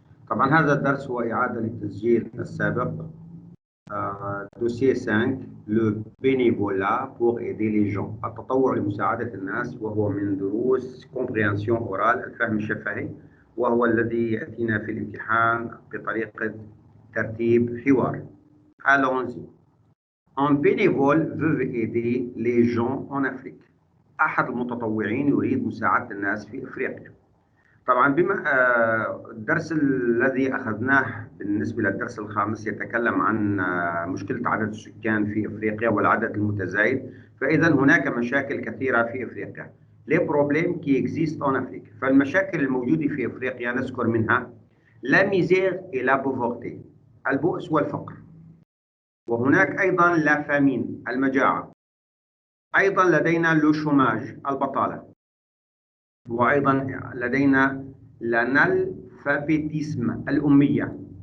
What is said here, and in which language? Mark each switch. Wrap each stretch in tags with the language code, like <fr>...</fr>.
<ar>طبعا هذا الدرس هو إعادة للتسجيل السابق دوسية 5</ar> <fr>Le bénévolat pour aider les gens،</fr> <ar>التطوع لمساعدة الناس، وهو من دروس</ar> <fr>compréhension orale</fr> <ar>الفهم الشفهي، وهو الذي يأتينا في الامتحان بطريقة ترتيب حوار.</ar> <fr>Allons-y. Un bénévole veut aider les gens en Afrique.</fr> <ar>أحد المتطوعين يريد مساعدة الناس في أفريقيا. طبعا بما الدرس الذي أخذناه بالنسبة للدرس الخامس يتكلم عن مشكلة عدد السكان في أفريقيا والعدد المتزايد، فإذا هناك مشاكل كثيرة في أفريقيا.</ar> <fr>Les problèmes qui existent en Afrique.</fr> <ar>فالمشاكل الموجودة في أفريقيا نذكر منها</ar> <fr>la misère et la pauvreté،</fr> <ar>البؤس والفقر، وهناك أيضا</ar> <fr>la famine،</fr> <ar>المجاعة، أيضا لدينا</ar> <fr>le chômage،</fr> <ar>البطالة، وأيضا لدينا l'analphabétisme، الأمية.</ar>